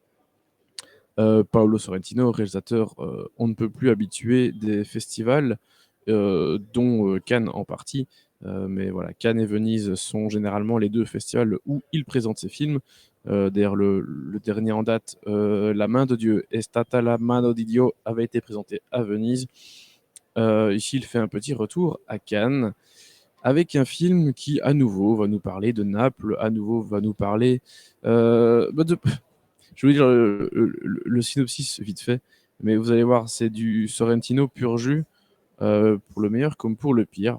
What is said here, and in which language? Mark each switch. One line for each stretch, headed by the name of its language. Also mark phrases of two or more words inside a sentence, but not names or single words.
French: Paolo Sorrentino, réalisateur on ne peut plus habitué des festivals, dont Cannes en partie. Mais voilà, Cannes et Venise sont généralement les 2 festivals où il présente ses films. D'ailleurs, le dernier en date, La main de Dieu,
Italian: È stata la mano di Dio,
French: avait été présenté à Venise. Ici, il fait un petit retour à Cannes avec un film qui, à nouveau, va nous parler de Naples, à nouveau va nous parler de je vais vous dire le synopsis vite fait, mais vous allez voir, c'est du Sorrentino pur jus, pour le meilleur comme pour le pire.